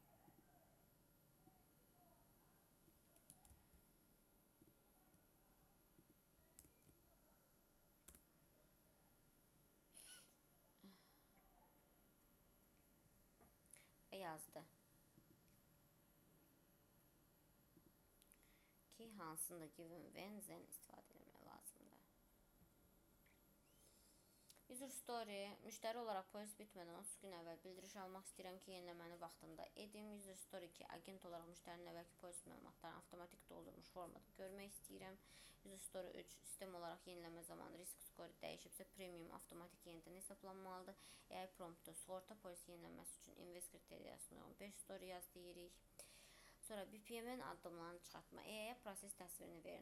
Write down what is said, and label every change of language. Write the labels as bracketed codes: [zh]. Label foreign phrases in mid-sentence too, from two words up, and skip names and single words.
[az] Yazdı ki, hansında [en] given, when, then [az] istifadə etmək lazımdır. [en] User story, [az] müştəri olaraq polis bitmədən 30 gün əvvəl bildiriş almaq istəyirəm ki, yeniləməni vaxtında edim. [en] User story [az] 2, agent olaraq müştərinin əvvəlki polis məlumatlarını avtomatik doldurmuş formada görmək istəyirəm. [en] User story [az] 3, sistem olaraq yeniləmə zamanı risk skoru dəyişibsə, premium avtomatik yenidən hesablanmalıdır. AI promptu, sığorta polisi yeniləməsi üçün invest kriteriyasına uyğun 5 story yaz deyirik. Sonra BPM-in addımlarını çıxartma. AI-yə proses təsvirini verin.